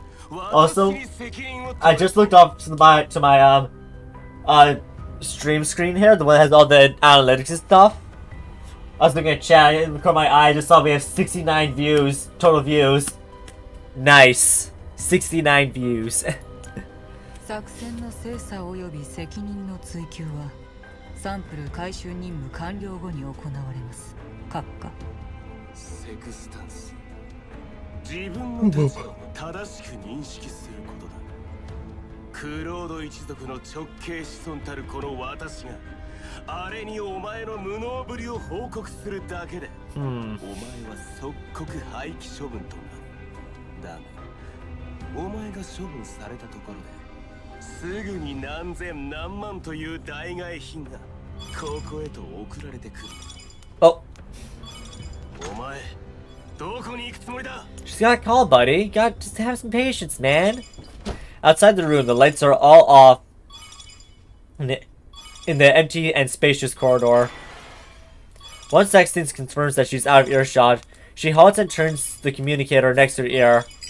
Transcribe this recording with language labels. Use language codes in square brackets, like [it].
[en] Also, I just looked up to my stream screen here, the one that has all the analytics and stuff. I was looking at chat, I didn't record my eye, I just saw we have 69 views, total views. Nice. 69 views. [ja] 作戦の精査及び責任の追及はサンプル回収任務完了後に行われます。閣下。セクスタンス。自分の立場を正しく認識することだ。クロード一族の直系子孫たるこの私があれにお前の無能ぶりを報告するだけで、お前は即刻廃棄処分となる。だがお前が処分されたところですぐに何千何万という代替品がここへと送られてくる。 [en] Oh, [ja] お前どこに行くつもりだ？ [en] she's got a call, buddy. Got just have some patience, man. Outside the room, the lights are all off in the empty and spacious corridor. Once Sexton confirms that she's out of earshot, she halts and turns the communicator next to her ear.